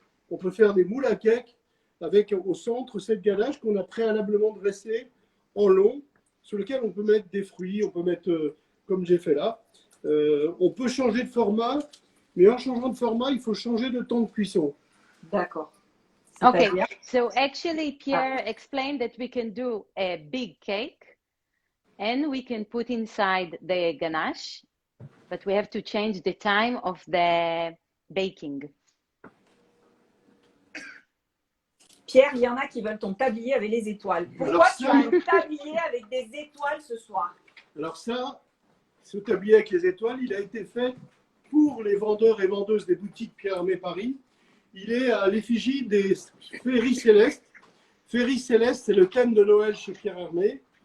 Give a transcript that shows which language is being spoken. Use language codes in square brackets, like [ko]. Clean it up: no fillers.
[fr] On peut faire des moules à cake avec au centre cette ganache qu'on a préalablement dressée en long, sur lequel on peut mettre des fruits, on peut mettre, comme j'ai fait là. On peut changer de format, mais en changeant de format, il faut changer de temps de cuisson. D'accord. [en] Okay, so actually Pierre explained that we can do a big cake and we can put inside the ganache, but we have to change the time of the baking. [fr] Pierre, il y en a qui veulent ton tablier avec les étoiles. Pourquoi tu as un tablier avec des étoiles ce soir? Alors ça, ce tablier avec les étoiles, il a été fait pour les vendeurs et vendeuses des boutiques Pierre Hermé Paris. Il est à l'effigie des féeries célestes. Féeries célestes, c'est le thème de Noël chez Pierre Hermé.